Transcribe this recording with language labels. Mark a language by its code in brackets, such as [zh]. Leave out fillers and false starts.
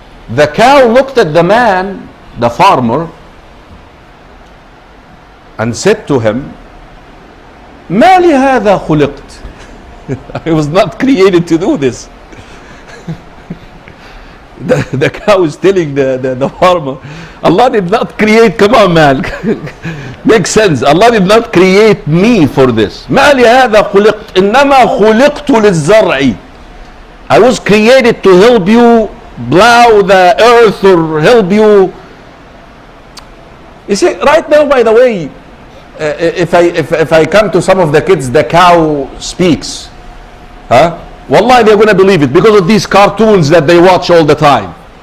[en] The cow looked at the man, the farmer, and said to him, [ar] ما لهذا خلقت. [en] I was not created to do this. The cow is telling the farmer, Allah did not create, come on man, makes sense. Allah did not create me for this. [ar] ما لهذا خلقت إنما خلقت للزرع. [en] I was created to help you plow the earth or help you. You see, right now, by the way, if I come to some of the kids, the cow speaks. Wallahi, they're going to believe it because of these cartoons that they watch all the time.